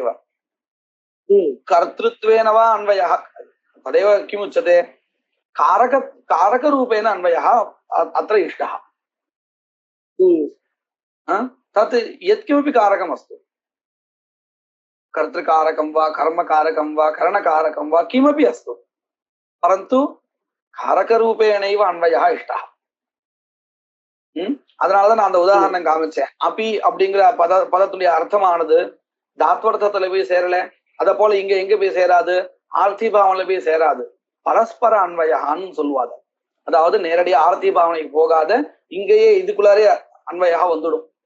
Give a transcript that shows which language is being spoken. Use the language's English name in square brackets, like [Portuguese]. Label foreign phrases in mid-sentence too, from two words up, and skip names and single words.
[Sanskrit] कर्तृत्वेन वा अन्वयः, तदेव किमुच्यते, कारकरूपेण अन्वयः अत्र इष्टः. तत् यत्किमपि कारकमस्तु, कर्तृकारकं वा कर्मकारकं वा करणकारकं वा किमपि अस्तु, परन्तु कारकरूपेणैव अन्वयः इष्टः. [Tamil] அதனாலதான் நான் அந்த உதாரணம் காமிச்சேன். அப்பி அப்படிங்கிற பதத்துடைய அர்த்தமானது தாத்வர்த்தத்துல போய் சேரல, அத போல இங்க எங்க போய் சேராது, ஆர்த்தி பாவனையில போய் சேராது, பரஸ்பர அன்வயான்னு சொல்லுவாங்க. அதாவது நேரடியா ஆர்த்தி பாவனைக்கு போகாத, இங்கேயே இதுக்குள்ளாரே அன்வயா வந்துடும்.